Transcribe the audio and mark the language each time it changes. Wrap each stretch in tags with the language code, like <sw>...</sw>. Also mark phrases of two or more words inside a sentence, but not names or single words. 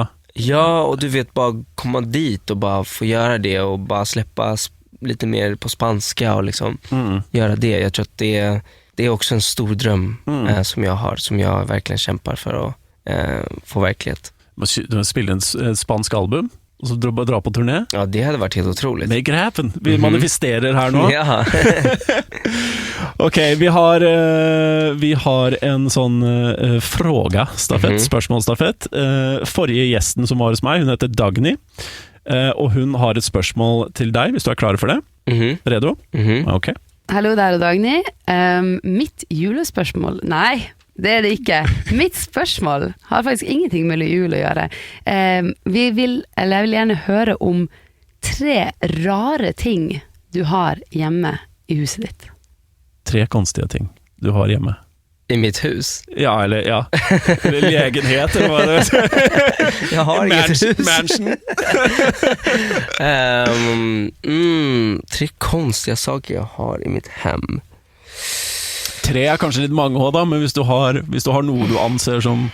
<sv>Ja, och du vet, bara komma dit och bara få göra det och bara släppa lite mer på spanska och liksom göra det. Jag tror att det är också en stor dröm som jag har, som jag verkligen kämpar för att få verklighet. Du spelar en spansk album och så dra på turné? Ja, det hade varit helt otroligt.</sv> <en>Make it happen.</en> <sv>Vi manifesterar här nu. Ja. Okej, vi har en sån fråga-stafett,</sv> <no>spørsmålsstafett. Forrige gjesten som var hos meg, hun heter Dagny, og hun har et spørsmål til deg, hvis du er klar for det.</no> <sv>Redo? Ok.</sv> <no>Hallo, der er Dagny. Mitt julespørsmål? Nei, det er det ikke. Mitt spørsmål har faktisk ingenting med jul å gjøre. Jeg vil gjerne høre om 3 rare ting du har hjemme i huset ditt.</no> <sv>3 konstiga ting du har hjemme. I mitt hus? Ja, eller lägenhet eller vad det är. Jag har inget hus. Mansion. 3 konstiga saker jag har i mitt hem. 3 är kanske lite många då, men hvis du har något du anser som...</sv>